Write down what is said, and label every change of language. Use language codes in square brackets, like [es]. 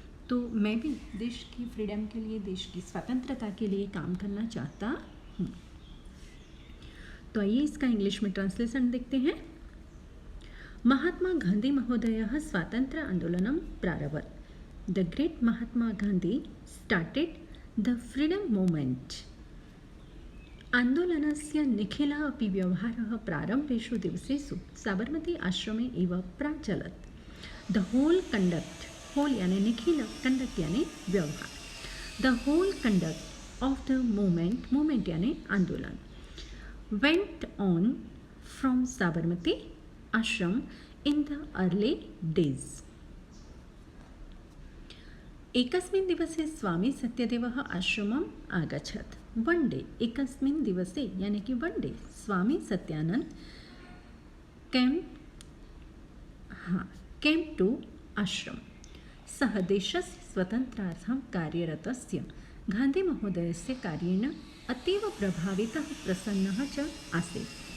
[hi] तो मैं भी देश की फ्रीडम के लिए, देश की स्वतंत्रता के लिए काम करना चाहता हूँ। तो आइए इसका इंग्लिश में ट्रांसलेशन देखते हैं। [sa] महात्मा गांधी महोदयः स्वातंत्र्य आंदोलनं प्रारभत। [en] The great Mahatma Gandhi started the freedom movement. [sa] आंदोलनस्य निखिलः अपि व्यवहारः प्रारम्भेषु दिवसेषु साबरमती आश्रमे एव प्राचलत्। [en] The whole conduct, whole यानी निखिल, conduct यानी व्यवहार, the whole conduct of the movement, movement यानी आंदोलन, went on from Sabarmati ashram in the early days. [sa] एकस्मिन् दिवसे स्वामी सत्यदेवः आश्रमम् आगच्छत्। [en] one day, [sa] एकस्मिन् दिवसे [en] यानी कि one day Swami Satyanand came to ashram. [sa] सः देशस्य स्वतन्त्रार्थं कार्यरतस्य गांधी महोदयस्य कार्येण अतीव प्रभावितः प्रसन्नः च आसीत्।